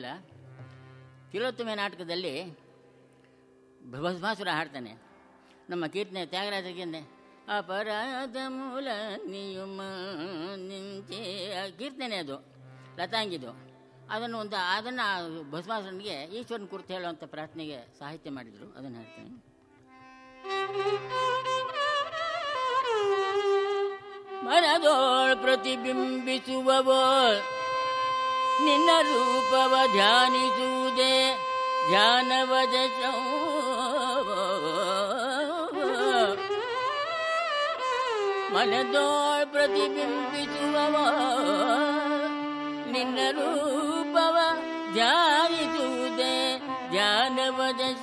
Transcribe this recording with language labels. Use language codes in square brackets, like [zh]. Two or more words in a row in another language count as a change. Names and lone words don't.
[kn] ತಿಲೋತ್ತಮೆ ನಾಟಕದಲ್ಲಿ ಭಸ್ಮಾಸುರ ಹಾಡ್ತಾನೆ. ನಮ್ಮ ಕೀರ್ತನೆ ತ್ಯಾಗರಾಜರಿಗೆ ಅಪರಾಧ ಮೂಲ ನಿಯಮ ನಿಂಚೆ ಕೀರ್ತನೆ ಅದು ಲತಾಂಗಿದು. ಅದನ್ನು ಭಸ್ಮಾಸುರನಿಗೆ ಈಶ್ವರನ ಕುರಿತು ಹೇಳುವಂಥ ಪ್ರಾರ್ಥನೆಗೆ ಸಾಹಿತ್ಯ ಮಾಡಿದರು. ಅದನ್ನು ಹೇಳ್ತೇನೆ. ಮನದೋಳ್ ಪ್ರತಿಬಿಂಬಿಸುವವೋ ನಿನ್ನ ರೂಪವ ಧ್ಯಾನಿಸುವುದೇ ಧ್ಯಾನವಜ ಮನದೋಳ್ ಪ್ರತಿಬಿಂಬಿಸುವವೋ ನಿನ್ನ ರೂಪವ ಧ್ಯಾನಿಸುವುದೇ ಧ್ಯಾನವಜ